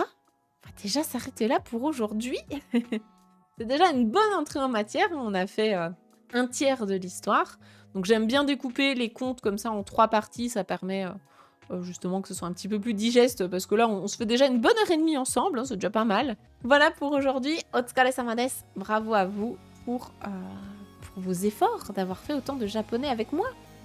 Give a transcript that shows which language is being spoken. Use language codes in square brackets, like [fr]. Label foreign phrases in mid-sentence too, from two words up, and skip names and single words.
[fr] On va déjà s'arrêter là pour aujourd'hui. C'est déjà une bonne entrée en matière. On a fait un tiers de l'histoire. Donc, j'aime bien découper les contes comme ça en 3 parties. Ça permet justement que ce soit un petit peu plus digeste. Parce que là, on se fait déjà une bonne heure et demie ensemble. Hein, c'est déjà pas mal. Voilà pour aujourd'hui. [ja] お疲れ様です. [fr] Bravo à vous pour vos efforts d'avoir fait autant de japonais avec moi.